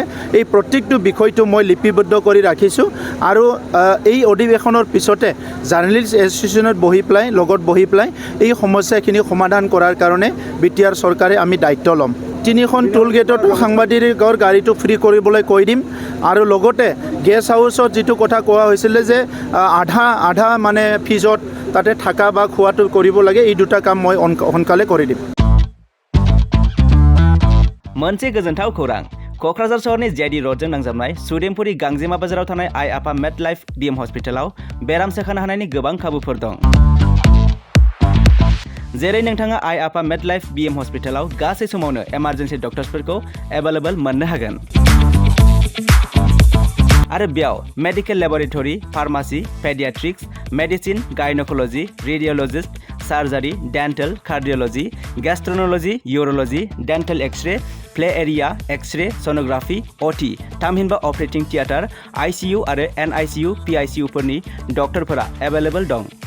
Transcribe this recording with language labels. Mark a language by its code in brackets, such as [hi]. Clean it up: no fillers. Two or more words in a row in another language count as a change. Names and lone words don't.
[as] এই প্ৰত্যেকটো বিষয়টো মই লিপিবদ্ধ কৰি ৰাখিছোঁ আৰু এই অধিৱেশনৰ পিছতে [en] journalist association [as] লগত বহি পেলাই এই সমস্যাখিনি সমাধান কৰাৰ কাৰণে বিটিআৰ চৰকাৰে আমি দায়িত্ব ল'ম। 3খন [en] toll gate [as] সাংবাদিকৰ গাড়ীটো ফ্ৰী কৰিবলৈ কৈ দিম আৰু লগতে [en] guest house [as] যিটো কথা কোৱা হৈছিলে যে আধা মানে ফিজত তাতে থাকা বা খোৱাটো কৰিব লাগে, এই দুটা কাম মই সোনকালে কৰি দিম। [brx] मोनसे गोजोनथाव खौरां क'क्राझार सहरनि जिआइडि र'डजों नांजाबनाय सुदेमपुरि गांजेमा बाजाराव थानाय आइ आफा मेड लाइफ बिएम हस्पिटालाव बेराम सोखानो हानायनि गोबां खाबुफोर दं। जेरै नोंथाङा आइ आफा मेड लाइफ बिएम हस्पिटालाव गासै समावनो [en] emergency doctors available [brx] मोननो हागोन आरो बेयाव [en] medical laboratory, pharmacy, pediatrics, medicine, gynecology, radiologist, surgery, dental, cardiology, gastroenterology, urology, dental x-ray, play area, x-ray, sonography, OT, [brx] थामहिनबा [en] operating theatre, ICU [brx] आरो [en] NICU, PICU doctors available [brx] दं।